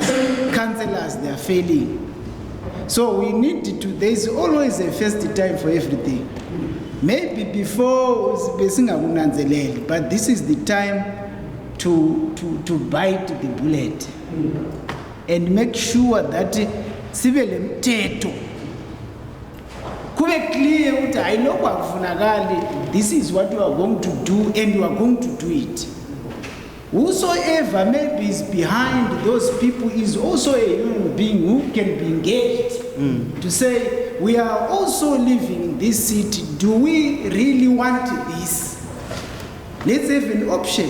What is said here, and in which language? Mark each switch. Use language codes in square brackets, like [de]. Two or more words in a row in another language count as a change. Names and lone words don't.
[en] Councillors, they are failing. So we need to, there is always a first time for everything. Maybe before, but this is the time to bite the bullet and make sure that [nd] sibele mthetho kube clear ukuthi ayilokho akufunakali, [en] this is what you are going to do and you are going to do it. Whosoever maybe is behind those people is also a human being who can be engaged to say, we are also living in this city. Do we really want this? Let's have an option.